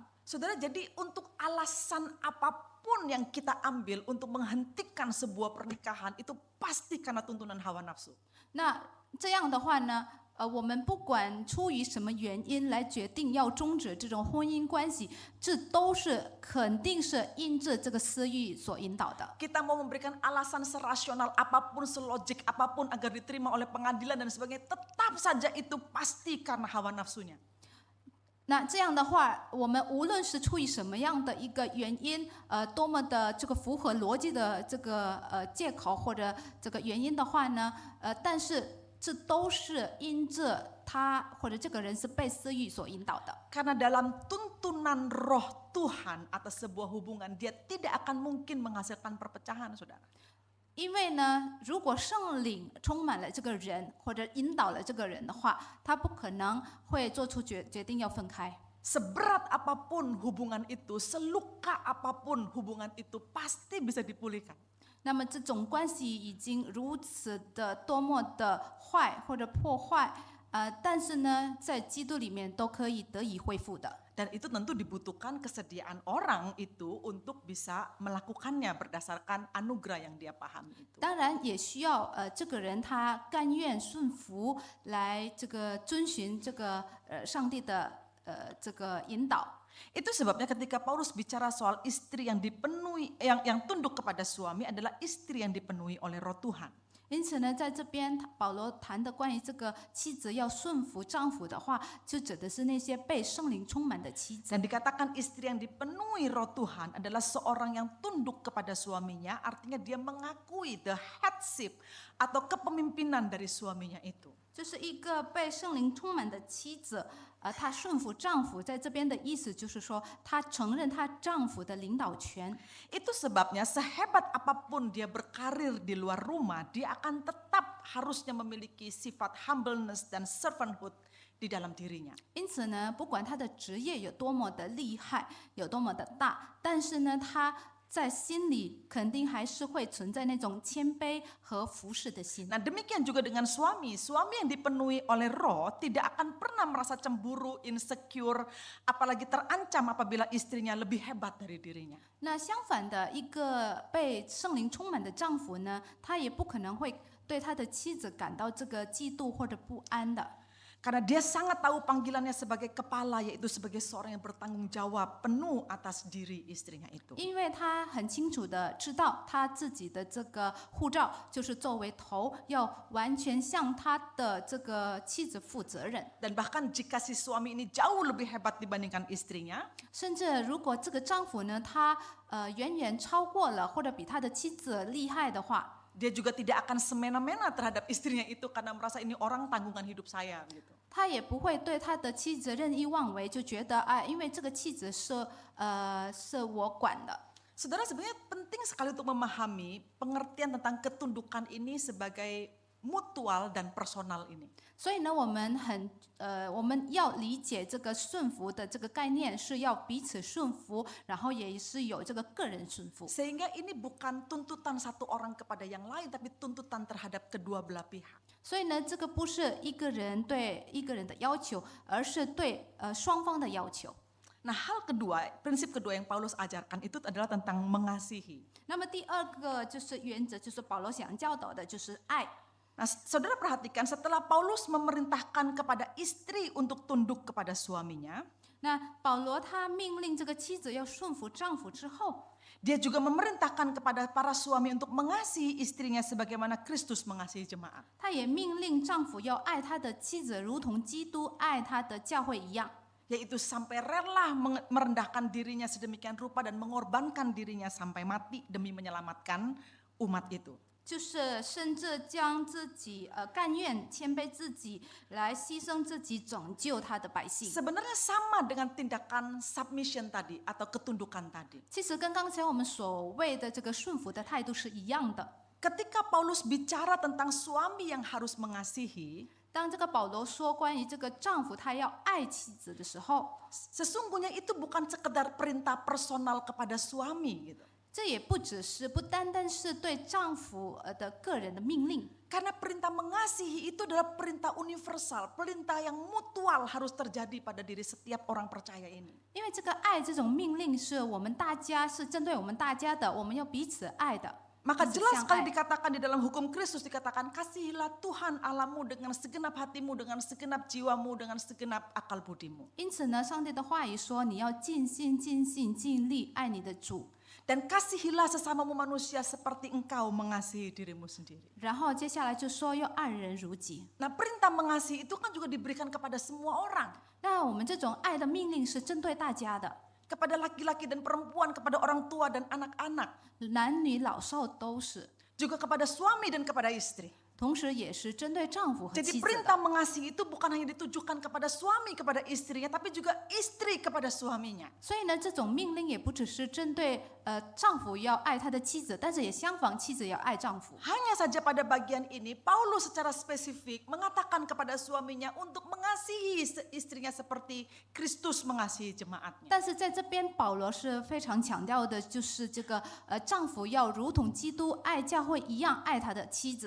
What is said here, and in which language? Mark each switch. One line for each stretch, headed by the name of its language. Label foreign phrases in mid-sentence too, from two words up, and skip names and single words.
Indonesian: Saudara, jadi untuk alasan apapun yang kita ambil untuk menghentikan sebuah pernikahan itu pasti karena tuntunan hawa nafsu.
Chinese: 那这样的话呢，我们不管出于什么原因来决定要终止这种婚姻关系，这都是肯定是因着这个私欲所引导的。
Indonesian: Kita mau memberikan alasan serasional apapun, selogik apapun agar diterima oleh pengadilan dan sebagainya, tetap saja itu pasti karena hawa nafsunya.
Chinese: 那这样的话，我们无论是出于什么样的一个原因，多么的这个符合逻辑的这个借口或者这个原因的话呢，但是这都是因着他或者这个人是被私欲所引导的。
Indonesian: Karena dalam tuntunan roh Tuhan atas sebuah hubungan, dia tidak akan mungkin menghasilkan perpecahan, saudara.
Chinese: 因为呢，如果圣灵充满了这个人或者引导了这个人的话，他不可能会做出决定要分开。
Indonesian: Seberat apapun hubungan itu, seluka apapun hubungan itu pasti bisa dipulihkan.
Chinese: 那么这种关系已经如此的多么的坏或者破坏，但是呢，在基督里面都可以得以恢复的。
Indonesian: Dan itu tentu dibutuhkan kesediaan orang itu untuk bisa melakukannya berdasarkan anugerah yang dia pahami itu.
Chinese: 当然也需要这个人他甘愿顺服来这个遵循这个上帝的这个引导。
Indonesian: Itu sebabnya ketika Paulus bicara soal istri yang dipenuhi, yang tunduk kepada suami adalah istri yang dipenuhi oleh roh Tuhan.
Chinese: 因此呢，在这边保罗谈的关于这个妻子要顺服丈夫的话，就指的是那些被圣灵充满的妻子。
Indonesian: Dan dikatakan istri yang dipenuhi roh Tuhan adalah seorang yang tunduk kepada suaminya, artinya dia mengakui
English: the headship
Indonesian: atau kepemimpinan dari suaminya itu.
Chinese: 就是一个被圣灵充满的妻子，她顺服丈夫，在这边的意思就是说，她承认她丈夫的领导权。
Indonesian: Itu sebabnya sehebat apapun dia berkarir di luar rumah, dia akan tetap harusnya memiliki sifat humbleness dan servanthood di dalam dirinya.
Chinese: 因此呢，不管她的职业有多么的厉害，有多么的大，但是呢，她在心里肯定还是会存在那种谦卑和服侍的心。
Indonesian: Nah, demikian juga dengan suami. Suami yang dipenuhi oleh roh tidak akan pernah merasa cemburu, insecure, apalagi terancam apabila istrinya lebih hebat dari dirinya.
Chinese: 那相反的，一个被圣灵充满的丈夫呢，他也不可能会对他的妻子感到这个嫉妒或者不安的。
Indonesian: Karena dia sangat tahu panggilannya sebagai kepala, yaitu sebagai seorang yang bertanggung jawab penuh atas diri istrinya itu.
Chinese: 因为他很清楚的知道他自己的这个护照就是作为头，要完全向他的这个妻子负责任。
Indonesian: Dan bahkan jika si suami ini jauh lebih hebat dibandingkan istrinya,
Chinese: 甚至如果这个丈夫呢，他远远超过了或者比他的妻子厉害的话，
Indonesian: dia juga tidak akan semena-mena terhadap istrinya itu karena merasa ini orang tanggungan hidup saya gitu.
Chinese: 他也不会对他的妻子任意妄为，就觉得因为这个妻子是我管的。
Indonesian: Saudara, sebenarnya penting sekali untuk memahami pengertian tentang ketundukan ini sebagai mutual dan personal ini.
Chinese: 所以呢，我们要理解这个顺服的这个概念，是要彼此顺服，然后也是有这个个人顺服。
Indonesian: Sehingga ini bukan tuntutan satu orang kepada yang lain, tapi tuntutan terhadap kedua belah pihak.
Chinese: 所以呢，这个不是一个人对一个人的要求，而是对双方的要求。
Indonesian: Nah, hal kedua, prinsip kedua yang Paulus ajarkan itu adalah tentang mengasihi.
Chinese: 那么第二个就是原则，就是保罗想教导的，就是爱。
Indonesian: Nah, saudara perhatikan setelah Paulus memerintahkan kepada istri untuk tunduk kepada suaminya,
Chinese: 那保罗他命令这个妻子要顺服丈夫之后，
Indonesian: dia juga memerintahkan kepada para suami untuk mengasihi istrinya sebagaimana Kristus mengasihi jemaat.
Chinese: 他也命令丈夫要爱他的妻子，如同基督爱他的教会一样。
Indonesian: Yaitu sampai rela merendahkan dirinya sedemikian rupa dan mengorbankan dirinya sampai mati demi menyelamatkan umat itu.
Chinese: 就是甚至将自己甘愿谦卑自己，来牺牲自己，拯救他的百姓。
Indonesian: Sebenarnya sama dengan tindakan submission tadi atau ketundukan tadi.
Chinese: 其实跟刚才我们所谓的这个顺服的态度是一样的。
Indonesian: Ketika Paulus bicara tentang suami yang harus mengasihi,
Chinese: 当这个保罗说关于这个丈夫他要爱妻子的时候，
Indonesian: sesungguhnya itu bukan sekedar perintah personal kepada suami gitu.
Chinese: 这也不单单是对丈夫的个人的命令，
Indonesian: Karena perintah mengasihi itu adalah perintah universal, perintah yang mutual harus terjadi pada diri setiap orang percaya ini.
Chinese: 因为这个爱这种命令是我们大家是针对我们大家的，我们要彼此爱的。
Indonesian: Maka
Chinese: 彼此
Indonesian: jelas
Chinese: 相
Indonesian: sekali
Chinese: 爱。
Indonesian: dikatakan di dalam hukum Kristus dikatakan kasihilah Tuhan Allahmu dengan segenap hatimu, dengan segenap jiwamu, dengan segenap akal budimu.
Chinese: 因此呢，上帝的话语说，你要尽心、尽性、尽力爱你的主。
Indonesian: Dan kasihilah sesamamu manusia seperti engkau mengasihi dirimu sendiri.
Chinese: 然后接下来就说要爱人如己。
Indonesian: Nah, perintah mengasihi itu kan juga diberikan kepada semua orang.
Chinese: 那我们这种爱的命令是针对大家的，
Indonesian: Kepada laki-laki dan perempuan, kepada orang tua dan anak-anak.
Chinese: 男女老少都是，
Indonesian: Juga kepada suami dan kepada istri.
Chinese: 同时也是针对丈夫和
Indonesian: Jadi
Chinese: 妻子
Indonesian: perintah
Chinese: 的。
Indonesian: mengasihi itu bukan hanya ditujukan kepada suami, kepada istrinya, tapi juga istri kepada suaminya.
Chinese: 所以呢，这种命令也不只是针对丈夫要爱他的妻子，但是也相反，妻子也要爱丈夫。
Indonesian: Hanya saja pada bagian ini Paulus secara spesifik mengatakan kepada suaminya untuk mengasihi istrinya seperti Kristus mengasihi jemaatnya.
Chinese: 但是在这边，保罗是非常强调的，就是这个丈夫要如同基督爱教会一样爱他的妻子。